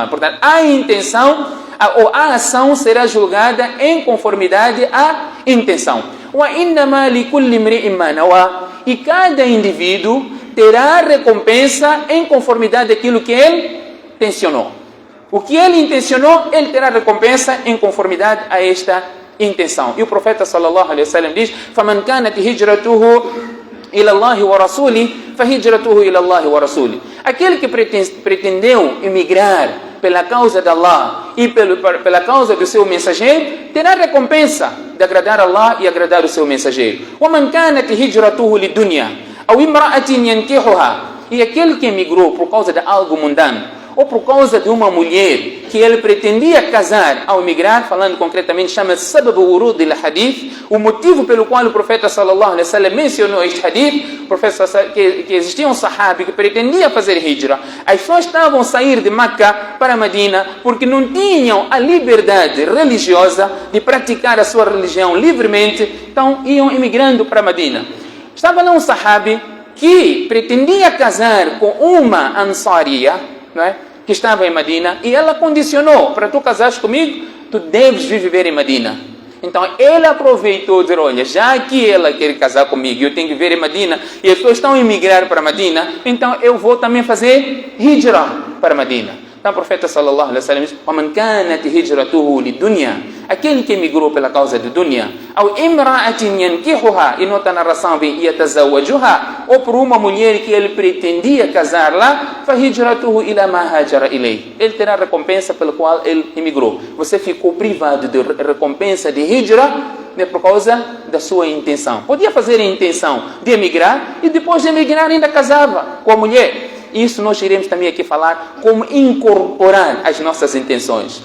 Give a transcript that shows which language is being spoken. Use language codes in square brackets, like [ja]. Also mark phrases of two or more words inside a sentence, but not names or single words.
[pt] Portanto, a intenção ou a ação será julgada em conformidade à intenção. E cada indivíduo terá recompensa em conformidade daquilo que ele intencionou. O que ele intencionou, ele terá recompensa em conformidade a esta intenção. E o profeta [ar] صلى الله عليه وسلم [pt] diz: [ar] "فمن كانت هجرته إلى الله ورسوله فهجرته إلى الله ورسوله." [pt] Aquele que pretendeu emigrar pela causa de Allah e pela causa do seu mensageiro, terá recompensa de agradar Allah e agradar o seu mensageiro. [ar] وَمَنْ كَانَتْ هِجْرَتُهُ لِلدُّنْيَا أَوْ إِمْرَأَةٍ يَنْكِحُهَا. [pt] E aquele que emigrou por causa de algo mundano, ou por causa de uma mulher que ele pretendia casar ao emigrar, falando concretamente, chama-se [ar] سبب ورود الحديث, [pt] o motivo pelo qual o profeta [ar] صلى الله عليه وسلم [pt] mencionou este hadith. O profeta que existia um sahabi que pretendia fazer hijra. As pessoas estavam a sair de Meca para Medina porque não tinham a liberdade religiosa de praticar a sua religião livremente, então iam emigrando para Medina. Estava lá um sahabi que pretendia casar com uma ansaria, não é? Que estava em Medina, e ela condicionou: para tu casares comigo, tu deves viver em Medina. Então ele aproveitou e disse: olha, já que ela quer casar comigo, eu tenho que viver em Medina, e as pessoas estão a emigrar para Medina, então eu vou também fazer hijra para Medina. Então o profeta [ar] صلى الله عليه وسلم [pt] diz: [ar] وَمَنْ كَانَتْ هِجْرَتُهُ لِلدُّنْيَا. [pt] Aquele que emigrou pela causa de dunya, [ar] أَوْ إِمْرَأَةٍ يَنْكِحُهَا, [pt] e nota a narração vem يَتَزَوَّجُهَا, ou por uma mulher que ele pretendia casar lá, [ar] فَهِجْرَتُهُ إِلَى مَا هَاجَرَ إِلَيْهِ. [pt] Ele terá recompensa pela qual ele emigrou. Você ficou privado de recompensa de hijra, né, por causa da sua intenção. Podia fazer a intenção de emigrar e depois de emigrar ainda casava com a mulher. Isso nós iremos também aqui falar como incorporar as nossas intenções.